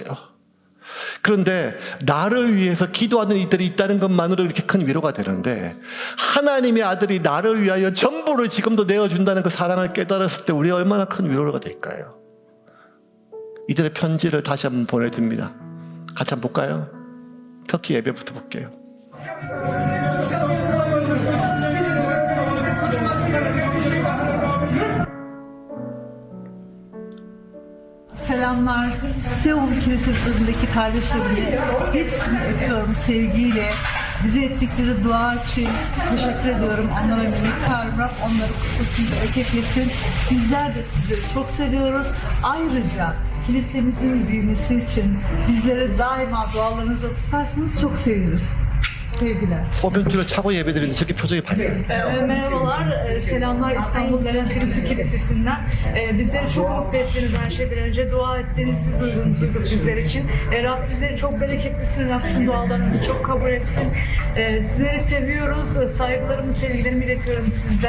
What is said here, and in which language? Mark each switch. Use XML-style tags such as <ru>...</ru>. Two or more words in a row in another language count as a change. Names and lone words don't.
<ko>그런데 나를 위해서 기도하는 이들이 있다는 것만으로 이렇게 큰 위로가 되는데 하나님의 아들이 나를 위하여 전부를 지금도 내어준다는 그 사랑을 깨달았을 때 우리가 얼마나 큰 위로가 될까요? 이들의 편지를 다시 한번 보내줍니다. 같이 한번 볼까요? 터키 예배부터 볼게요.</ko> <tr>Selamlar. Seul Kilisesi önündeki kardeşlerimi hepsini öpüyorum sevgiyle. Bize ettikleri dua için teşekkür ediyorum. Onlara minnettarım. Rab onları kutlasın, bereketlesin. Bizler de sizleri çok seviyoruz. Ayrıca kilisemizin büyümesi için bizleri daima dualarınızda tutarsanız çok seviniriz. Sevgiler.</tr> <ko>소변줄을 차고 예배드리는데 저렇게 표정이 밝아요.</ko> <tr>Merhabalar, selamlar İstanbul Levent Kilisu Kilisesi'nden. Bizleri çok mutlu ettiniz her şeyden önce. Dua ettiğinizi duyduk bizler için. Rab sizleri çok bereketlisin, Rab sizin dualarınızı çok kabul etsin. Sizleri seviyoruz, saygılarımı, sevgilerimi iletiyorum sizden.</tr>